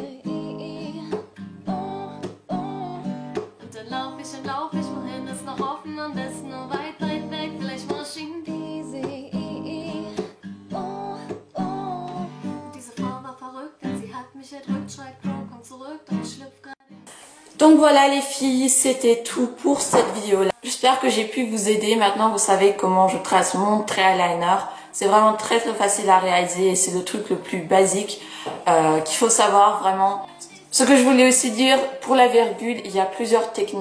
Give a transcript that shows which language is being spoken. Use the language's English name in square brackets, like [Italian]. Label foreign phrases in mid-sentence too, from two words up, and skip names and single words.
[German] Und dann lauf ich, wohin ist noch offen, am besten nur weit, weit weg, vielleicht Maschinen. Diese Frau war verrückt, denn sie hat mich erdrückt, schreit Crow, komm zurück, doch ich schlüpf gerade. [French] Donc voilà les filles, c'était tout pour cette vidéo là. J'espère que j'ai pu vous aider. Maintenant vous savez comment je trace mon trait eyeliner. C'est vraiment très facile à réaliser et c'est le truc le plus basique qu'il faut savoir vraiment. Ce que je voulais aussi dire, pour la virgule, il y a plusieurs techniques.